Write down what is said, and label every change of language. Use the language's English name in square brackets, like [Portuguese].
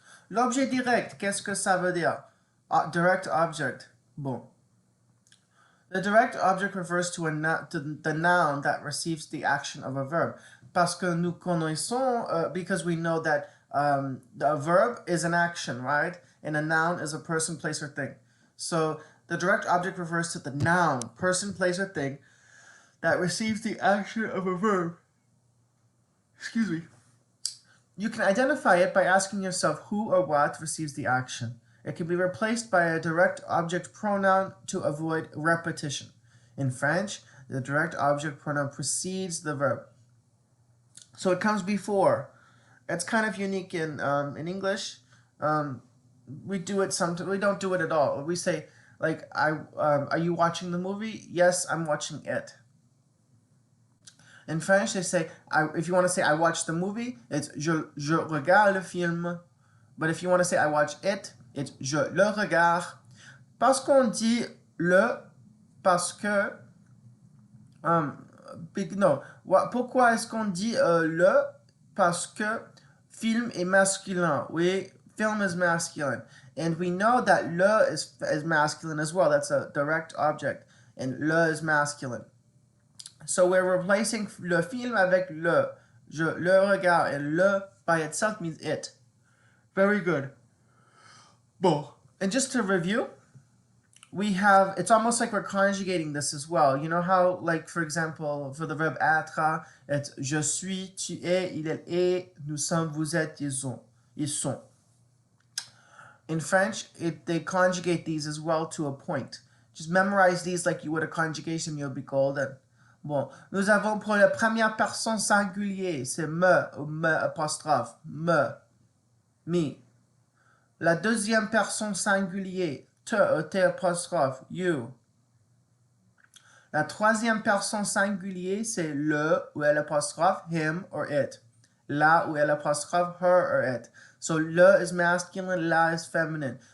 [French] L'objet direct, qu'est-ce que ça veut dire? [English] Direct object. Bon. The direct object refers to the noun that receives the action of a verb. [French] Parce que nous connaissons, [English] because we know that the verb is an action, right? And a noun is a person, place, or thing. So the direct object refers to the noun, person, place, or thing that receives the action of a verb. Excuse me. You can identify it by asking yourself who or what receives the action. It can be replaced by a direct object pronoun to avoid repetition. In French, the direct object pronoun precedes the verb. So it comes before. It's kind of unique in English. We do it sometimes. We don't do it at all. We say, like, are you watching the movie? Yes, I'm watching it. In French, they say, if you want to say I watched the movie, it's [French] je regarde le film. [English] But if you want to say I watch it, it's [French] je le regarde. Parce qu'on dit le, parce que... no. Pourquoi est-ce qu'on dit le? Parce que film est masculin. Oui, [English] film is masculine. And we know that le is masculine as well. That's a direct object. And le is masculine. So we're replacing [French] le film avec le. [English] Je le regarde. And le by itself means it. Very good. Bon. And just to review, we have, it's almost like we're conjugating this as well. You know how, like, for example, for the verb être, it's [French] je suis, tu es, il, elle est, nous sommes, vous êtes, ils sont. [English] In French, they conjugate these as well to a point. Just memorize these like you would a conjugation, you'll be golden. [French] Bon, nous avons pour la première personne singulier, c'est me, ou me apostrophe, me, me. La deuxième personne singulier, te apostrophe, you. La troisième personne singulier, c'est le ou elle apostrophe, [English] him or it. [French] La ou elle apostrophe, [English] her or it. So le is masculine, la is feminine.